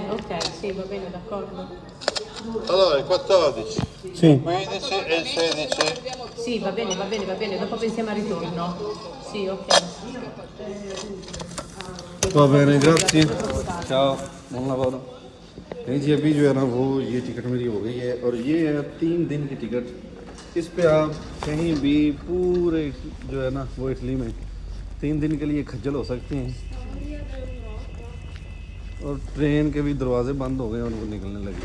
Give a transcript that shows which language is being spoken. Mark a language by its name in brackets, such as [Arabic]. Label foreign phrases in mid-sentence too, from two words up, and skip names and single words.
[Italian] Ok, sì, va bene, d'accordo. Allora, il 14, Sì. 15 e il 16. Sì, va bene, dopo pensiamo al ritorno. Sì, ok. Va bene, grazie। ciao, buon lavoro। [Hindi] नहीं जी अभी जो है ना वो ये टिकट मेरी हो गई है और ये है 3 दिन की टिकट। इस पे आप कहीं भी पूरे जो है ना वो इटली में 3 दिन के लिए खज्जल हो सकते हैं। और ट्रेन के भी दरवाजे बंद हो गए और वो निकलने लगे।